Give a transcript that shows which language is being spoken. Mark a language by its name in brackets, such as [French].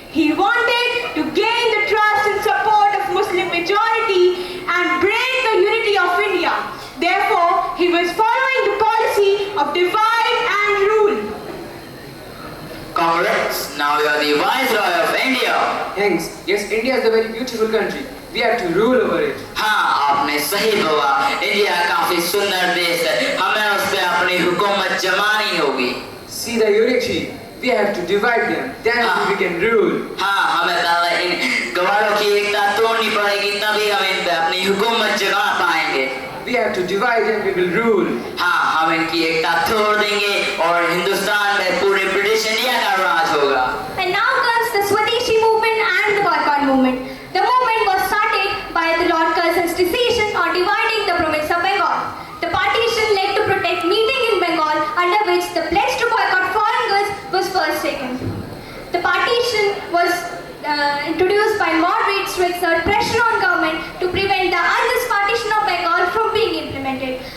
[English] He wanted to gain the trust and support of Muslim majority and break the unity of India. Therefore, he was following the policy of divide and rule. Congrats, now you are the Viceroy of India. Thanks. Yes, India is a very beautiful country. We have to rule over it. [Hindi] हाँ आपने सही बोला, India काफी सुंदर देश है, हमें उस पे अपनी हुकूमत जमानी होगी. [English] See the unity. We have to divide them. Then we can rule. [Hindi] हाँ हमें पहले इन गवारों की एकता तोड़नी पड़ेगी, तभी हम इन पे अपनी हुकूमत जमा पाएंगे. [English] We have to divide them, we will rule. [Hindi] हाँ हम इनकी एकता तोड़ देंगे और हिंदुस्तान में पूरे ब्रिटिश इंडिया का राज होगा. [English] And now comes the Swadeshi movement and the boycott movement. The movement was started by the Lord Curzon's decision on dividing the province of Bengal. The partition led to protect meeting in Bengal, under which the pledge to boycott foreign goods was first taken. The partition was introduced by moderates to exert pressure on government to prevent the unjust partition of Bengal from being implemented.